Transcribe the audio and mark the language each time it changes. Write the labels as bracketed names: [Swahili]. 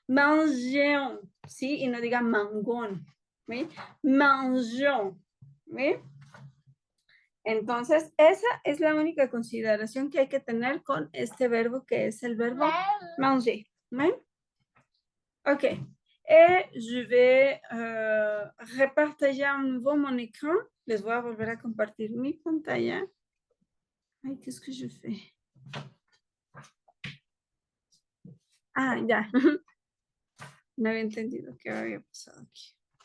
[Spanish] Mangeons, ¿sí? Y no diga mangón, ¿sí? Mangeons, ¿sí? Entonces, esa es la única consideración que hay que tener con este verbo que es el verbo manger, ¿sí? Ok. [French] Et je vais repartager à nouveau mon écran. [Spanish] Les voy a volver a compartir mi pantalla. [French] Ay, qu'est-ce que je fais? [Spanish] Ah, ya. No había entendido qué había pasado aquí.